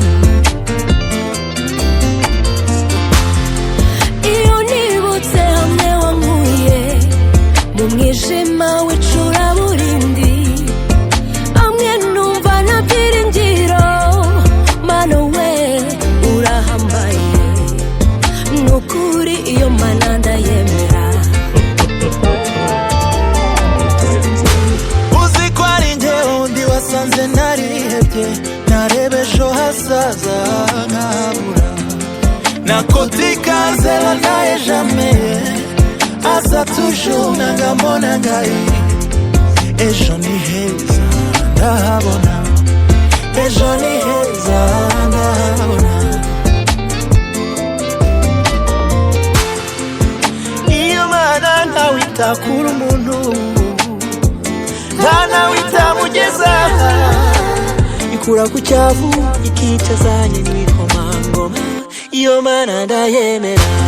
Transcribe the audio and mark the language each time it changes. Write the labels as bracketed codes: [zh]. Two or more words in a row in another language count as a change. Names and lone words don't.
[rw] Iyo nibutse hamwe wankuye Mu mwijima w'icuraburindi Amwe numva nta byiringiro Mana we urahambaye Nukuri iyo Mana ndayemera Uzi ko ari njye undi wasanze narihebye Nareba ejo hazaza nkabura [ln] Nakotika zela naye jamais Aza toujours nangambona ngai [rw] Ejo ni heza ndahabona Ejo ni heza ndahabona Iyo Mana ntawita kuri umuntu Ntawita mugeza Ikura ku cyavu ikicazanye n'ibikomangoma Iyo Mana ndayemera